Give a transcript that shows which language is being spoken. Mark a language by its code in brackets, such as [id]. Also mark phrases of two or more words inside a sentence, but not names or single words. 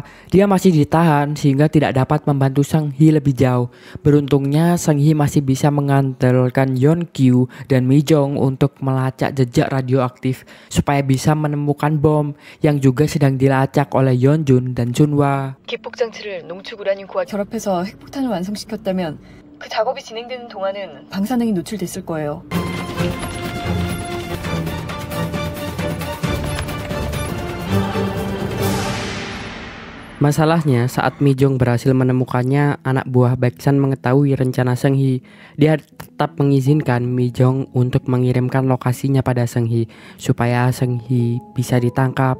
[id] Dia masih ditahan sehingga tidak dapat membantu Seung-hee lebih jauh. Beruntungnya Seung-hee masih bisa mengandalkan Yeon-kyu dan Mi-jong untuk melacak jejak radioaktif supaya bisa menemukan bom yang juga sedang dilacak oleh Yeonjun dan Sunhwa. [ko] 기폭 장치를 농축 우라늄과 결합해서 핵폭탄을 완성시켰다면 그 작업이 진행되는 동안은 방사능이 노출됐을 거예요. [id] Masalahnya saat Mi-jong berhasil menemukannya, anak buah Baeksan mengetahui rencana Seung-hee. Dia tetap mengizinkan Mi-jong untuk mengirimkan lokasinya pada Seung-hee supaya Seung-hee bisa ditangkap.